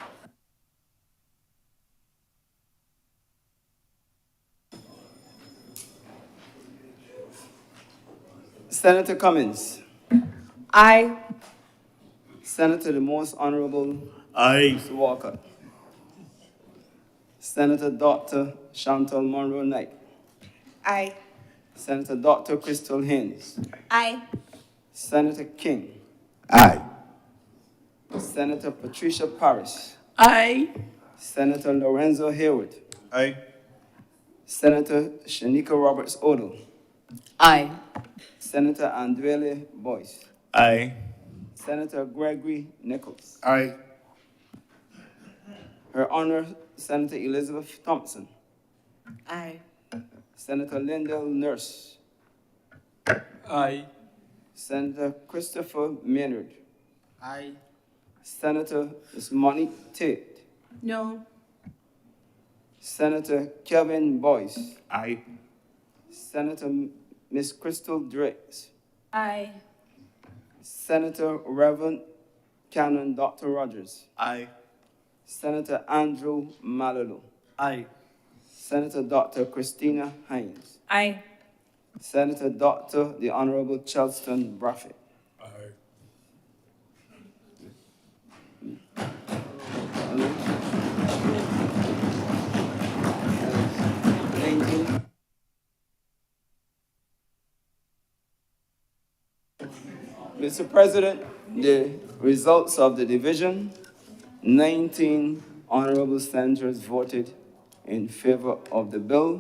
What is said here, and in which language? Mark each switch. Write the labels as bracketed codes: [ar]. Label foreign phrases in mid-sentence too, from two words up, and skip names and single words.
[en] Senator Cummins. Aye. Senator the Most Honorable Aye. Mr. Walker. Senator Dr. Chantal Monroe Knight. Aye. Senator Dr. Crystal Haynes. Aye. Senator King. Aye. Senator Patricia Parrish. Aye. Senator Lorenzo Hayward. Aye. Senator Shanika Roberts Odle. Aye. Senator Andrele Boyce. Aye. Senator Gregory Nichols. Aye. Her Honor, Senator Elizabeth Thompson. Aye. Senator Lyndall Nurse. Aye. Senator Christopher Maynard. Aye. Senator Ms. Monique Tate. No. Senator Kevin Boyce. Aye. Senator Miss Crystal Driggs. Aye. Senator Reverend Canon Dr. Rogers. Aye. Senator Andrew Malolo. Aye. Senator Dr. Christina Hines. Aye. Senator Dr. the Honorable Chelston Braffett. Aye. Mr. President, the results of the division, 19 honorable senators voted in favor of the bill.